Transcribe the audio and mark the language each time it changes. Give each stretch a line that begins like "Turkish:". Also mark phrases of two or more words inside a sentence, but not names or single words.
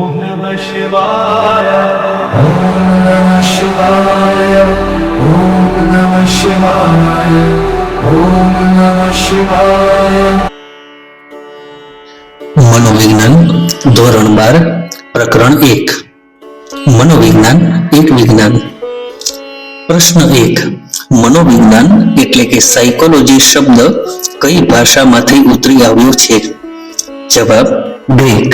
Sanskrit: नमः शिवाय। नमः शिवाय। ओम नमः शिवाय। ओम नमः शिवाय।
Gujarati: मनोविज्ञान ધોરણ 12 પ્રકરણ 1 મનોવિજ્ઞાન એક વિજ્ઞાન। પ્રશ્ન 1 મનોવિજ્ઞાન એટલે કે સાયકોલોજી શબ્દ કઈ ભાષામાંથી ઉતરી આવ્યો છે? જવાબ ગ્રીક।